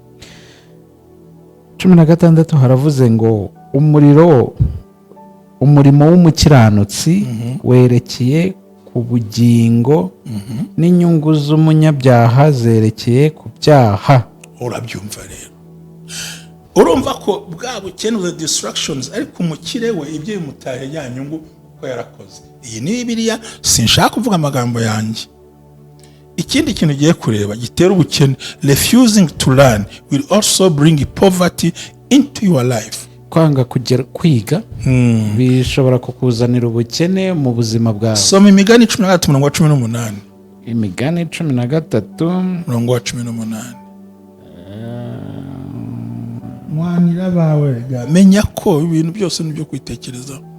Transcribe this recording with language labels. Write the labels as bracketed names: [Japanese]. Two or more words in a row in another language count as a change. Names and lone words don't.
[Kinyarwanda] 16 haravuze ngo umurimo w'umukiranutsi werekeye ku bugingo, n'inyungu z'umunyabyaha zerekeye ku byaha. Urabyumva rero, urumva ko bwa bukene [English] the distractions, [Kinyarwanda] ariko umukire we ibyo bimutaye ya nyungu ko yarakoze. Iyi ni Bibiliya, sinshaka kuvuga amagambo yanjye. Ikindi kintu ugiye kureba gitera ubukene, [English] refusing to learn will also bring poverty into your life. [Kinyarwanda] Kwanga kwiga bishobora kukuzanira ubukene mu buzima bwawe. Soma Imigani 13:18. Imigani 13:18. Mwanira bawe menya ko ibintu byose nibyo kwitekereza.